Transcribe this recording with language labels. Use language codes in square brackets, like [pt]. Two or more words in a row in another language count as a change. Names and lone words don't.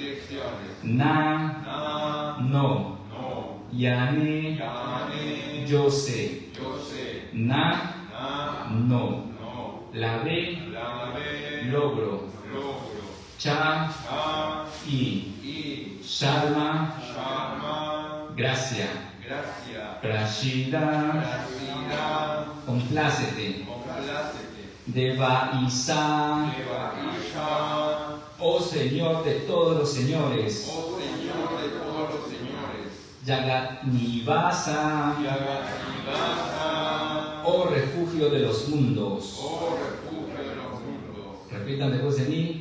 [es] Na, no. Yane, yo sé. Na, no. La ve, logro. Cha, y. Sharma, gracia. Prashida, complácete. [sa] देव ईश, [es] oh Señor de todos los señores. [sa] जगत् निवास, [es] oh refugio de los mundos. Repitan después de mí.